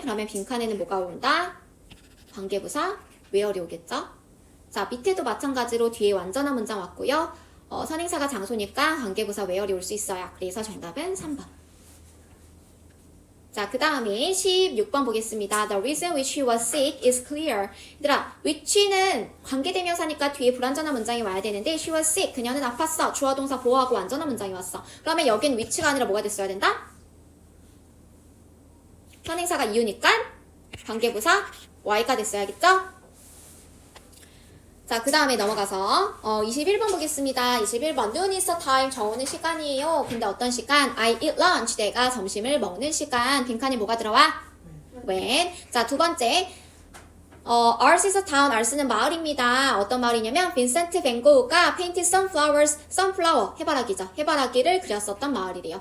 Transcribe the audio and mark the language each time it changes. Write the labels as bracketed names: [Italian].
[Korean] 그러면 빈칸에는 뭐가 온다? 관계부사, where이 오겠죠? 자, 밑에도 마찬가지로 뒤에 완전한 문장 왔고요. 선행사가 장소니까 관계부사 where이 올 수 있어요. 그래서 정답은 3번. 자, 그 다음에 16번 보겠습니다. [English] The reason which he was sick is clear. [Korean] 얘들아, which는 관계대명사니까 뒤에 불완전한 문장이 와야 되는데 [English] she was sick, [Korean] 그녀는 아팠어. 주어, 동사 보호하고 완전한 문장이 왔어. 그러면 여긴 which가 아니라 뭐가 됐어야 된다? 선행사가 이유니까 관계부사 y가 됐어야겠죠? 자, 그 다음에 넘어가서 21번 보겠습니다. [English] 21번 noon is a time, [Korean] 저오는 시간이에요. 근데 어떤 시간? [English] I eat lunch, [Korean] 내가 점심을 먹는 시간. 빈칸에 뭐가 들어와? when. [English] 자, 두 번째 ours is a town, [Korean] ours는 마을입니다. 어떤 마을이냐면 빈센트 밴 고흐가 [English] painted sunflowers, [Korean] sunflower, 해바라기죠. 해바라기를 그렸었던 마을이래요.